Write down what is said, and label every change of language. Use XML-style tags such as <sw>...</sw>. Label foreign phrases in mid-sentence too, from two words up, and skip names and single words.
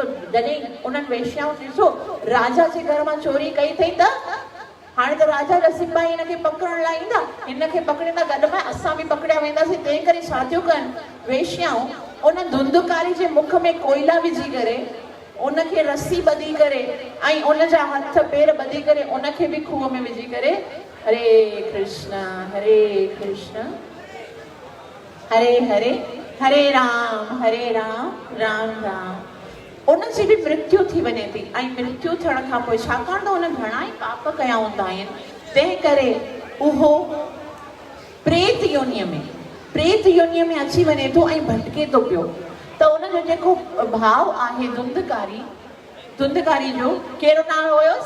<sd>त जॾहिं उन्हनि वेश्याउनि ॾिसो राजा जे घर मां चोरी कई अथई त हाणे त राजा जा सिपाही हिनखे पकड़ण लाइ ईंदा, हिनखे पकड़ींदा, गॾु में असां बि पकड़िया वेंदासीं। तंहिं करे छा थियूं कनि वेश्याऊं, उन धुंधकारी जे मुख में कोयला विझी करे, उनखे रस्सी ॿधी करे ऐं उनजा हथ पेर ॿधी करे उनखे बि खूह में विझी करे</sd> <sa>हरे कृष्ण हरे हरे हरे राम राम राम।</sa> <sd>उनजी बि मृत्यु थी वञे थी। ऐं मृत्यु थियण खां पोइ छाकाणि त उन घणा ई पाप कया हूंदा आहिनि, तंहिं करे उहो प्रेत योनीअ में अची वञे थो ऐं भटके थो पियो। त उनजो जेको भाउ आहे धुंधकारी जो कहिड़ो नालो हुयोसि?</sd>